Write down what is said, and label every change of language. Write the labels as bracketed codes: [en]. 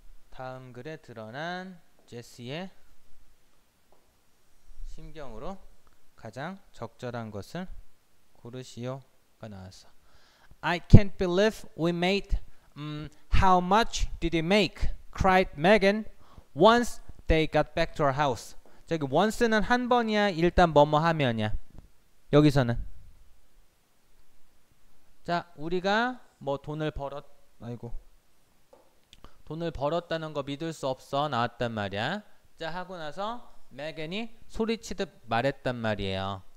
[ko] 다음 글에 드러난 제시의 심경으로 가장 적절한 것을 고르시오가 나왔어. [en] I can't believe we made. How much did you make? cried Megan once they got back to our house. [ko] 저기 once는 한 번이야. 일단 뭐뭐 하면이야. 여기서는 자 우리가 뭐 돈을 벌었다는 거 믿을 수 없어 나왔단 말이야. 자 하고 나서 메간이 소리치듯 말했단 말이에요.